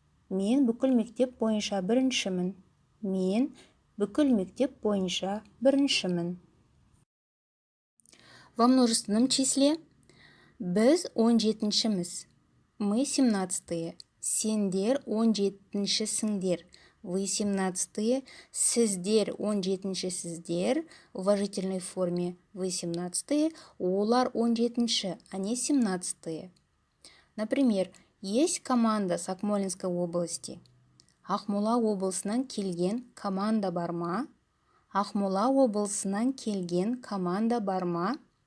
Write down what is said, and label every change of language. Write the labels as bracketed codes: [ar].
[kk] Мен бүкіл мектеп бойынша біріншімін. Мен бүкіл мектеп бойынша біріншімін. [ru] Во множественном числе [kk] біз 17-шіміз. [ru] Мы 17-е. [kk] Сендер 17-шісіңдер. [ru] Вы 17-е. [kk] Сіздер 17-шісіздер. [ru] В уважительной форме вы 17-е. [kk] Олар 17-ші. [ru] Они 17-е. Например, есть команда с Акмолинской области. [kk] Ақмола облысынан келген команда бар ма? Ақмола облысынан келген команда бар ма?